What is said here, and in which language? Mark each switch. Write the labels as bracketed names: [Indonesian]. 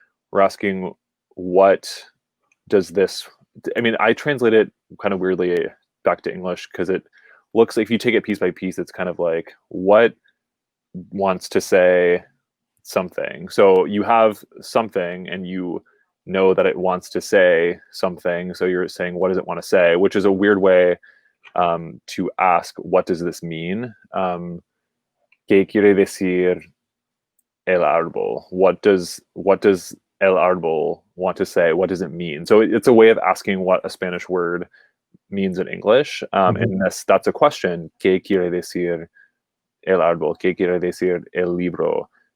[English] We're asking, what does this... I mean, I translate it kind of weirdly back to English because it looks like if you take it piece by piece, it's kind of like, what wants to say something? So you have something and you know that it wants to say something. So you're saying, what does it want to say? Which is a weird way to ask, what does this mean? [Spanish] ¿Qué quiere decir el árbol? [English] What does el árbol want to say? What does it mean? So it's a way of asking what a Spanish word means in English. And that's a question. [Spanish] ¿Qué quiere decir el árbol? ¿Qué quiere decir el libro?